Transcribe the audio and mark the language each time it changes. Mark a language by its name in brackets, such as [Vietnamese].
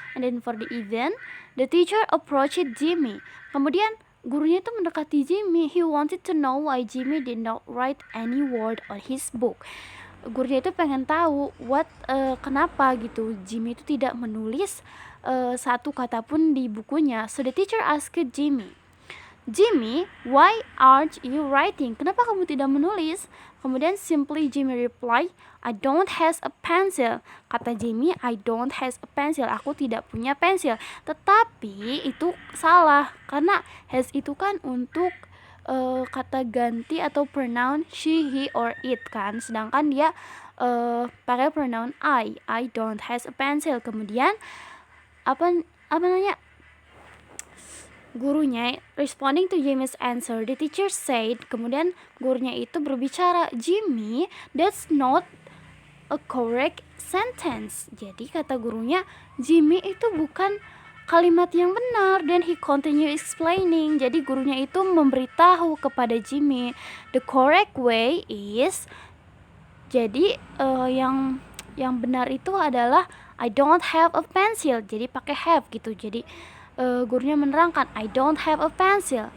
[English] And then for the event, the teacher approached Jimmy. [Indonesian] Kemudian gurunya itu mendekati Jimmy. [English] He wanted to know why Jimmy did not write any word on his book. [Indonesian] Gurunya itu pengen tahu kenapa gitu Jimmy itu tidak menulis satu kata pun di bukunya. [English] So the teacher asked Jimmy, why aren't you writing? [Indonesian] Kenapa kamu tidak menulis? Kemudian [English] simply Jimmy reply, I don't have a pencil. [Indonesian] Kata [English] Jimmy, I don't have a pencil. [Indonesian] Aku tidak punya pensil. Tetapi itu salah karena has itu kan untuk kata ganti atau pronoun [English] she, he, or it [Indonesian] kan. Sedangkan dia pakai pronoun [English] I don't have a pencil. [Indonesian] Kemudian apa namanya? Gurunya [English] responding to Jimmy's answer, the teacher said, [Indonesian] kemudian gurunya itu berbicara, [English] Jimmy, that's not a correct sentence. [Indonesian] Jadi kata gurunya, Jimmy itu bukan kalimat yang benar. Dan [English] he continue explaining. [Indonesian] Jadi gurunya itu memberitahu kepada Jimmy, [English] the correct way is, [Indonesian] jadi yang benar itu adalah [English] I don't have a pencil. [Indonesian] Jadi pakai have gitu. Jadi gurunya menerangkan, [English] I don't have a pencil.